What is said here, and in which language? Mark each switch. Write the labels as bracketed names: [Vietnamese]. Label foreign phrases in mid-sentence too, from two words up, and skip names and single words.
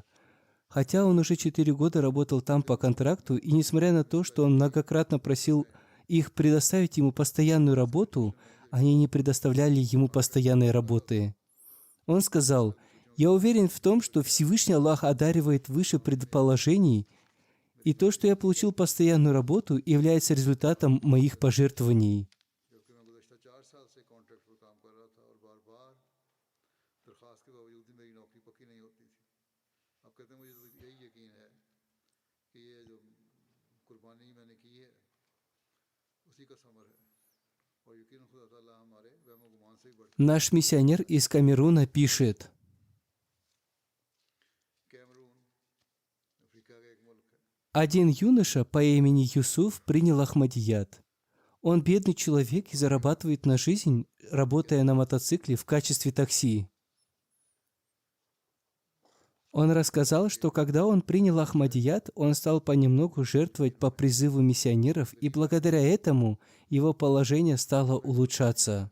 [Russian] Хотя он уже 4 года работал там по контракту, и несмотря на то, что он многократно просил их предоставить ему постоянную работу, они не предоставляли ему постоянной работы. Он сказал: Я уверен в том, что Всевышний Аллах одаривает выше предположений, и то, что я получил постоянную работу, является результатом моих пожертвований. [Urdu] جبکہ میں گزشتہ 4 سال سے کانٹریکٹ پر کام کر رہا تھا اور بار بار درخواست کے باوجود بھی میری نوکری پکی نہیں ہوتی تھی. اب کہتے ہیں مجھے تو یہی یقین ہے کہ یہ جو قربانی میں نے کی ہے اسی کا ثمر ہے اور یقین خدا تعالیٰ ہمارے وہم و گمان سے بھی بڑھ کر [Russian] Наш миссионер из Камеруна пишет: [Urdu] کیمرون افریقہ کا ایک ملک ہے. [Russian] один юноша по имени Юсуф принял Ахмадият. Он бедный человек и зарабатывает на жизнь, работая на мотоцикле в качестве такси. Он рассказал, что когда он принял Ахмадият, он стал понемногу жертвовать по призыву миссионеров, и благодаря этому его положение стало улучшаться.